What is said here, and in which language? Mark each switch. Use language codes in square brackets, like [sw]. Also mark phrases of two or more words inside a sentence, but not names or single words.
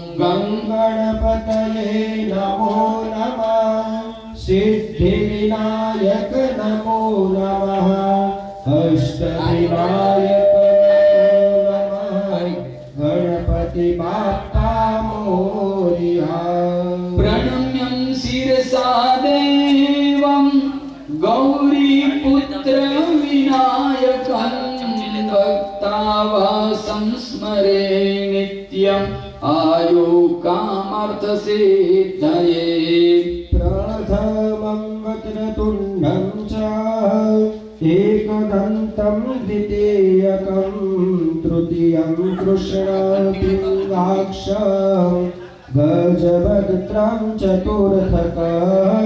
[sa] ગણપતયે નમો નમઃ. સિદ્ધિવિનાયક નમો નમઃ. અષ્ટવિનાયક નમો નમઃ. [mr] ગણપતિ બાપ્પા મોરિયા. [sa] પ્रणम्यं शिरसा देवं गौरीपुत्र विनायकं भक्तावासं स्मरे नित्यं आयु कामार्थसिद्धये. प्रथमं वक्रतुण्डं च एकदन्तं द्वितीयकं तृतीयं कृष्णपिङ्गाक्षं गजवक्त्रं चतुर्थकं